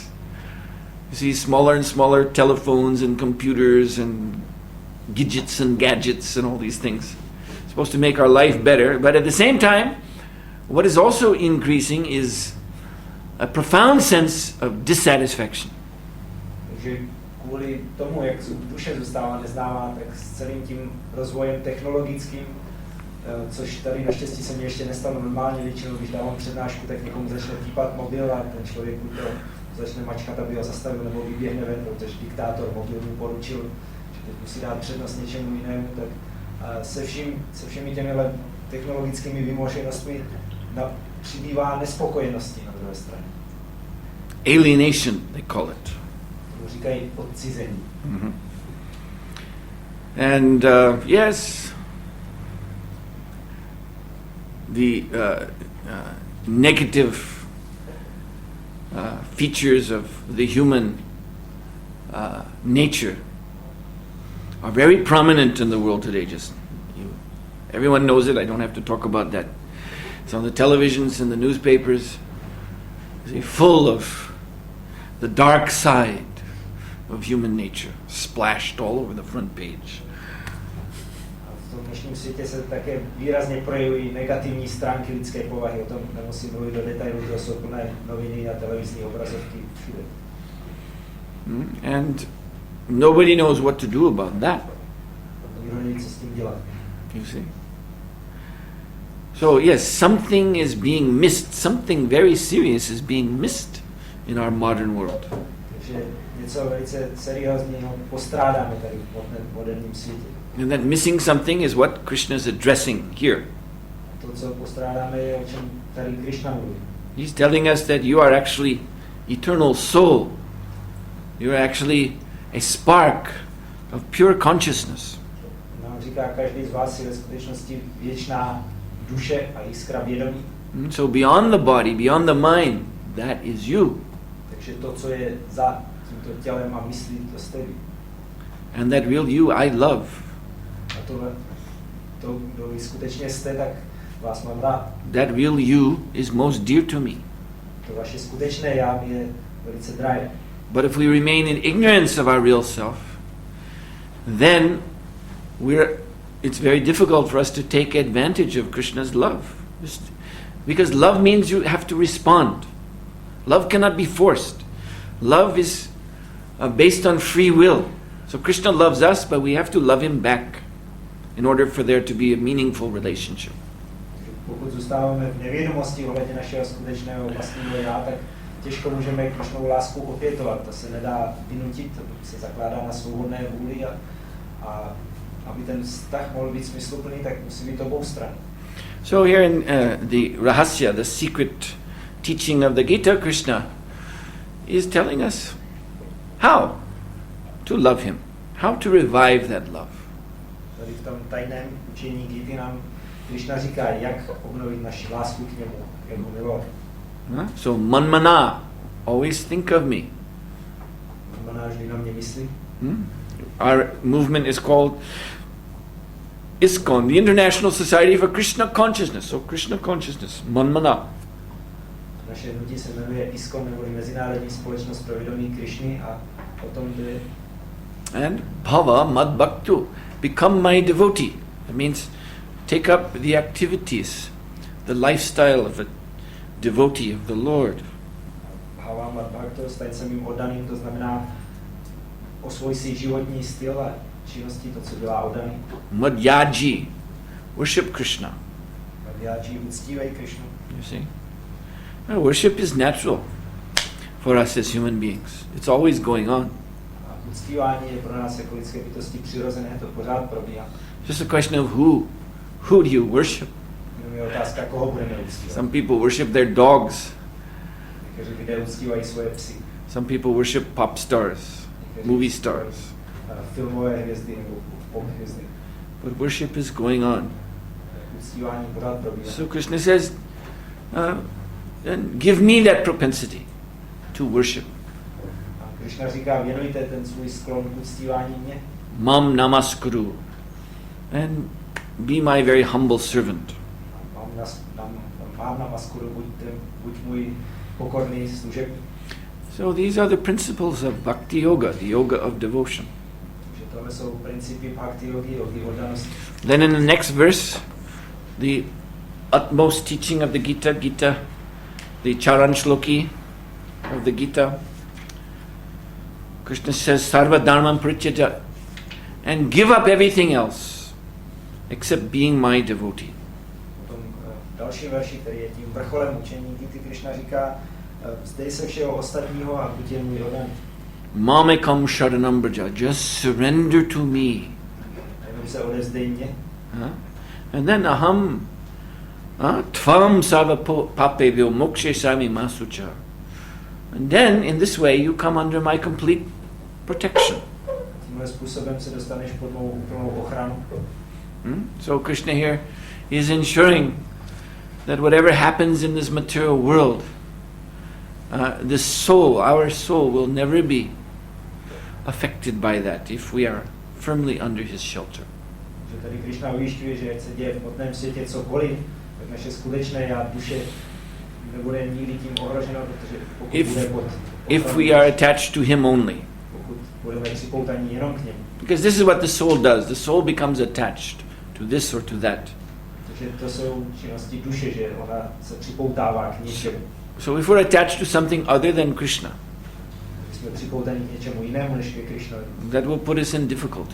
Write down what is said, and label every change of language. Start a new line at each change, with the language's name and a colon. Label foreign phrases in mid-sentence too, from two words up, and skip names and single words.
English: You see smaller and smaller telephones and computers and gadgets and all these things. It's supposed to make our life better, but at the same time, what is also increasing is a profound sense of dissatisfaction.
Czech: Takže kvůli tomu, jak duše zůstává neznámá, tak s celým tím rozvojem technologickým, což tady naštěstí se mi ještě nestalo normálně, většinou, když dávám přednášku, tak někomu začne týpat mobil a ten člověk buď to začne mačkat, aby ho zastavil, nebo vyběhne ven, protože diktátor mobil mu poručil, že teď musí dát přednost něčemu jinému, tak se všemi těmihle technologickými vymoženostmi přibývá nespokojenosti na druhé straně.
English: Alienation, they call it.
Czech: To říkají odcizení. Mm-hmm.
English: And yes, the negative features of the human nature are very prominent in the world today. Everyone knows it. I don't have to talk about that. It's on the televisions and the newspapers. It's full of the dark side of human nature, splashed all over the front page.
Czech: V tom dnešním světě se také výrazně projevují negativní stránky lidské povahy. O tom nemusím mluvit do detailů, to jsou plné noviny a televizní obrazovky všude.
English: And nobody knows what to do about that.
Czech: Nikdo neví, co s tím dělat.
English: You see? So yes, something is being missed. Something very serious is being missed in our modern world.
Czech: Takže něco velice seriózního postrádáme tady v moderním světě.
English: And that missing something is what Krishna is addressing here.
Czech: To, co postrádáme, je, o čem tady Krishna mluví.
English: He's telling us that you are actually eternal soul. You are actually a spark of pure consciousness.
Czech: Nám říká, každý z vás je ve skutečnosti věčná duše a jiskra vědomí.
English: So beyond the body, beyond the mind, that is you.
Czech: Takže to, co je za tímto tělem a myslí, to jste vy.
English: And that real you I love.
Czech: A to, kdo vy skutečně jste, tak vás mám rád.
English: That real you is most dear to me.
Czech: To vaše skutečné já mi je velice drahé.
English: But if we remain in ignorance of our real self, then it's very difficult for us to take advantage of Krishna's love. Because love means you have to respond. Love cannot be forced. Love is based on free will. So Krishna loves us, but we have to love him back in order for there to be a meaningful relationship.
Czech: Pokud zůstáváme v nevědomosti ohledně našeho skutečného vlastního já, tak těžko můžeme Krishnovu lásku opětovat. To se nedá vynutit, to se zakládá na svobodné vůli a aby ten vztah mohl být smysluplný, tak musí být obou stran.
English: So here in the Rahasya, the secret teaching of the Gita, Krishna is telling us how to love him, how to revive that love.
Czech: Tady v tom tajném učení Gity nám Krishna říká, jak obnovit naši lásku k němu, jak ho milovat.
English: So manmana, always think of me.
Czech: Manmana vždy na mě myslí.
English: Our movement is called ISKCON, the International Society for Krishna Consciousness. So Krishna Consciousness, manmana.
Czech: Naše hnutí se jmenuje ISKCON, neboli Mezinárodní společnost pro vědomí Krishny a o tom jde.
English: And
Sanskrit: bhava mad bhaktu,
English: become my devotee. That means take up the activities, the lifestyle of a devotee of the Lord.
Sanskrit: Bhava mad bhaktu,
Czech: staň se mým oddaným, to znamená osvoj si životní styl a činnosti, to, co dělá oddaný.
English: Madhyaji, worship Krishna.
Czech: Madhyaji, uctívej Krishnu.
English: You see? Now, worship is natural for us as human beings. It's always going on.
Czech: Uctívání je pro nás jako lidské bytosti přirozené, to pořád probíhá.
English: Just a question of who do you worship?
Czech: Jenom je otázka, koho budeme uctívat.
English: Some people worship their dogs.
Czech: Někteří lidé uctívají svoje psy.
English: Some people worship pop stars, movie stars.
Czech: Filmové hvězdy nebo pop hvězdy.
English: But worship is going on.
Czech: Uctívání pořád probíhá.
English: So Krishna says, then give me that propensity to worship.
Czech: Krishna říká, věnujte ten svůj sklon k uctívání mě.
Sanskrit: Mam namaskuru.
English: And be my very humble servant.
Sanskrit: Mám namaskuru,
Czech: buď můj pokorný služebník.
English: So these are the principles of bhakti yoga, the yoga of devotion.
Czech: Takže tohle jsou principy bhakti yogi, yogi oddanosti.
English: Then in the next verse, the utmost teaching of the Gita, the Charan Shloki of the Gita, Krishna says,
Sanskrit: Sarva dharmam prityaja,
English: and give up everything else except being my devotee.
Czech: Potom v dalším verši, který je tím vrcholem učení Gity, Krishna říká, vzdej se všeho ostatního a buď jen můj oddaný.
Sanskrit: Mamekam sharanam braja,
English: just surrender to me.
Czech: Jenom se odevzdej mě.
English: And then
Sanskrit: aham tvam sarva papevyo mokshe sami masucha.
English: And then in this way you come under my complete protection.
Czech: Tímhle způsobem se dostaneš pod mou úplnou ochranu.
English: So Krishna here is ensuring that whatever happens in this material world, the soul, our soul, will never be affected by that if we are firmly under his shelter.
Czech: Že tady Krishna ujišťuje, že ať se děje v hmotném světě cokoliv, tak naše skutečné já, duše, nebude nikdy tím ohroženo, protože pokud bude pod
English: if we are attached to him only.
Czech: Pokud budeme připoutaní jenom k němu.
English: Because this is what the soul does. The soul becomes attached to this or to that.
Czech: Takže to jsou činnosti duše, že ona se připoutává k něčemu.
English: So if we're attached to something other than Krishna,
Czech: když jsme připoutaní k něčemu jinému než ke Krishnovi,
English: that will put us in difficulty.